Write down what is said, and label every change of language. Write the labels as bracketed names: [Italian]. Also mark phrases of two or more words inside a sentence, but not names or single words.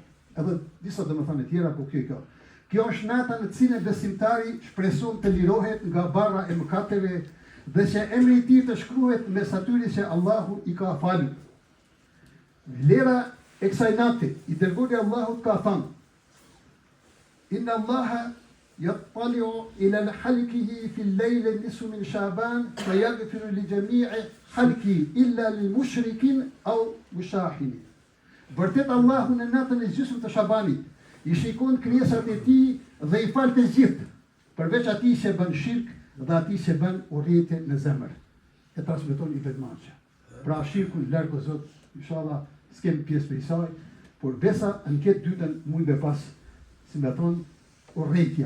[Albanian] Edhe disa domethënë tjera, po kjo. Kjo është nata në cilën besimtari shpreson të lirohet nga barra e mëkateve dhe që emri i tij të shkruhet mes atyre që Allahu i ka falur. Vlera e kësaj nate, i dërguari i Allahut ka thënë: [Arabic] إن الله يطلع إلى خلقه في الليل نصف من شعبان فيغفر لجميع خلق إلا للمشركين أو مشاحن. [Albanian] Vërtet Allahu në natën e gjysmës të Shabanit i shikon krijesat e tij dhe i fal të gjithë, përveç atij që bën shirk dhe atij që bën urrëtie në zemër. E transmeton i vetmançë. Pra shirkun larg o Zot, inshallah s'kem pjesë për saj, por besa në këtë dytën mund të pas, si më thon, urrëtia.